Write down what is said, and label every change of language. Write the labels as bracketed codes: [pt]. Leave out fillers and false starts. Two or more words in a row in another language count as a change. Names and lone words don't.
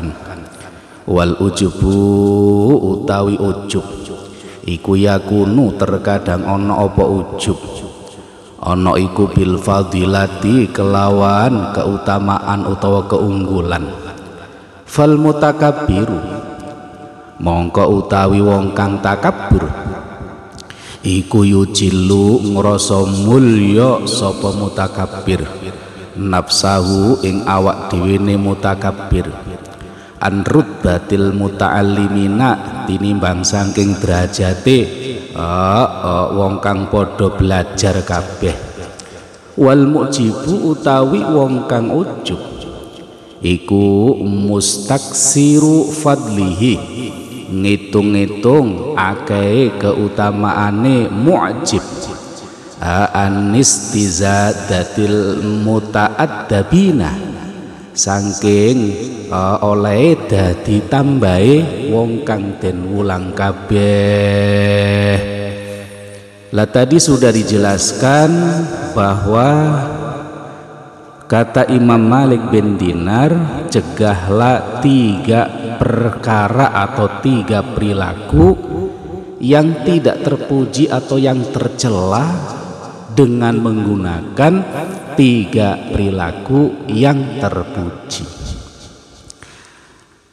[ar] والعجب [jv] utawi ujub iku yakunu terkadang ono apa ujub, ono iku [ar] بالفضيلة [jv] kelawan keutamaan utawa keunggulan. [ar] فالمتكبر [jv] mongko utawi wong kang takabur iku yujilu ngrasa mulya sapa mutakabbir nafsahu ing awak dhewe ne mutakabbir, [ar] عن رتبة المتعلمين [jv] tinimbang saking derajate wong kang padha belajar kabeh. [ar] والمعجب [jv] utawi wong kang ujub iku [ar] مستكثر فضله, [jv] ngitung-ngitung akeh keutamaane mu'jib, [ar] عن استزادة المتأدبين [jv] saking oleh dadi tambahe wong kang den wulang kabeh. [id] Lah tadi sudah dijelaskan bahwa kata Imam Malik bin Dinar, cegahlah 3 perkara atau 3 perilaku yang tidak terpuji atau yang tercela dengan menggunakan 3 perilaku yang terpuji.